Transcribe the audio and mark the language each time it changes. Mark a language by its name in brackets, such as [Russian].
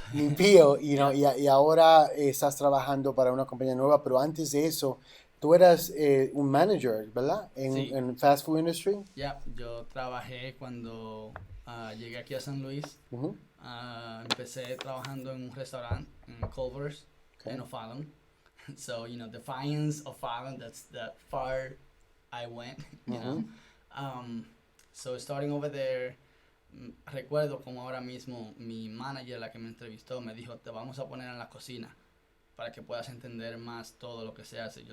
[Spanish] ni pío, y ahora estás trabajando para una compañía nueva, pero antes de eso, tú eras un manager, ¿verdad? Sí. [English] En fast food industry. [Spanish] Yeah, yo trabajé cuando llegué aquí a San Luis. Ujú. Empecé trabajando en un restaurante en Culver's, [English] Okay. [Spanish] en O'Fallon. [English] So, Defiance, O'Fallon, that's the far I went, you know. So, starting over there, [Spanish] recuerdo como ahora mismo mi manager, la que me entrevistó, me dijo, te vamos a poner en la cocina para que puedas entender más todo lo que se hace.